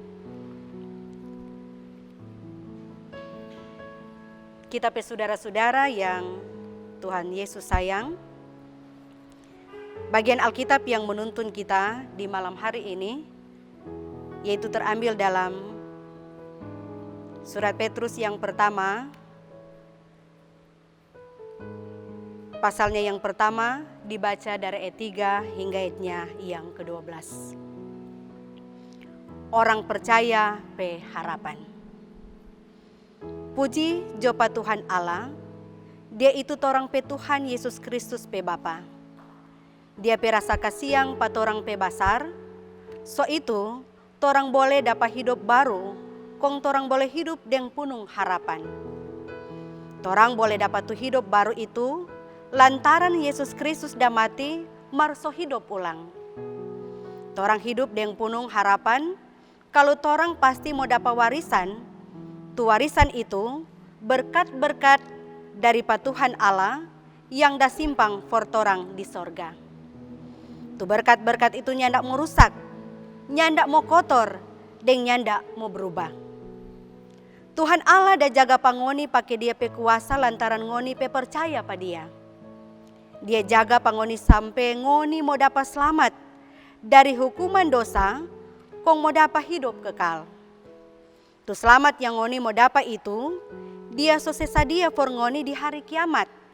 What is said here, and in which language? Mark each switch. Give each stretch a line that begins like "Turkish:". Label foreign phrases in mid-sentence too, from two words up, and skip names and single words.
Indonesian: Kita saudara-saudara yang Tuhan Yesus sayang, bagian Alkitab yang menuntun kita di malam hari ini yaitu terambil dalam surat Petrus yang pertama, pasalnya yang pertama dibaca dari ayat 3 hingga ayatnya yang ke-12.
Manado Malay: Orang percaya pe harapan. Puji jopa Tuhan Allah, Dia itu torang pe Tuhan Yesus Kristus pe Bapa. Dia pe rasa kasiang pa torang pe basar, so itu torang boleh dapat hidup baru, kong torang boleh hidup dengan penuh harapan. Torang boleh dapat tu hidup baru itu lantaran Yesus Kristus dah mati, marso hidup ulang. Torang hidup dengan penuh harapan, kalau torang pasti mau dapat warisan, tu warisan itu berkat-berkat dari Tuhan Allah yang dah simpang for torang di sorga. Tu berkat-berkat itu nyandak mau rusak, nyandak mau kotor, dan nyandak mau berubah. Tuhan Allah dah jaga pangoni pakai Dia pe kuasa lantaran ngoni pe percaya pa Dia. Dia jaga pangoni sampai ngoni mau dapat selamat dari hukuman dosa, kong mau dapat hidup kekal. Tu selamat yang ngoni mau dapat itu Dia sose sadia for ngoni di hari kiamat.